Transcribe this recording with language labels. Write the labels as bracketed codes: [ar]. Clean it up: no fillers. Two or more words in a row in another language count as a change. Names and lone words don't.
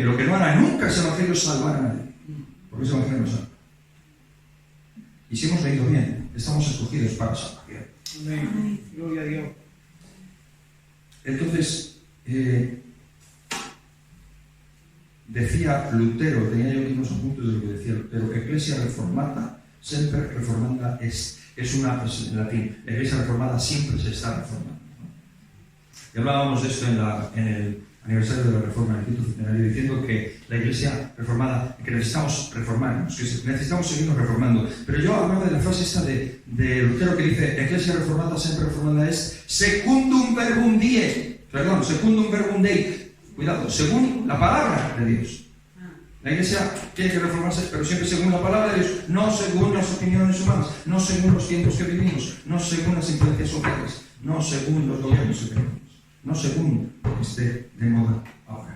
[es] Lo que no hará nunca ese evangelio es salvar a nadie, porque ese evangelio no salva. Y si hemos leído bien, estamos escogidos para salvar bien. Amén. Gloria a Dios. Entonces, decía Lutero, tenía yo aquí unos apuntes de lo que decía Lutero: [la] Ecclesia reformata, sempre reformanda est. [es] Es en latín. La Iglesia reformada siempre se está reformando. Y hablábamos de esto en el aniversario de la Reforma, en el quinto centenario, diciendo que la Iglesia reformada, que necesitamos reformarnos, que necesitamos seguirnos reformando. Pero yo hablaba de la frase esta de Lutero que dice: [la] Ecclesia reformata sempre reformanda est, secundum verbum Dei. Perdón, secundum verbum Dei. [es] Cuidado, según la palabra de Dios. La Iglesia tiene que reformarse, pero siempre según la palabra de Dios, no según las opiniones humanas, no según los tiempos que vivimos, no según las influencias sociales, no según los gobiernos económicos, no según lo que esté de moda ahora.